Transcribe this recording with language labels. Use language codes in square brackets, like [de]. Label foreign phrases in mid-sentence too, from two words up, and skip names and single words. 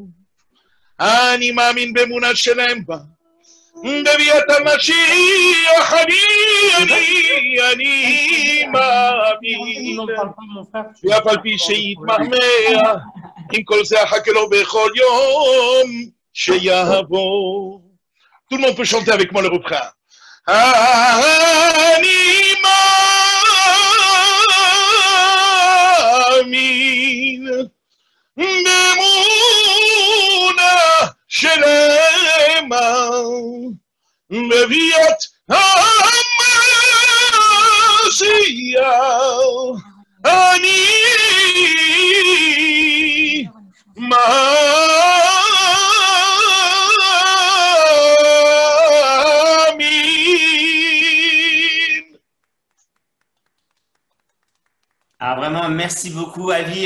[he] אני מאמין באמונה שלהם בה, בביאת המשיח אני מאמין. ואף על פי שיתמהמה, עם כל זה אחכה לו בכל יום שיבוא. [fr] Tout le monde peut chanter avec moi le refrain. [he] אני מאמין באמונה שלמה בביאת המשיח אני [fr] Ah, vraiment, merci beaucoup, Avi.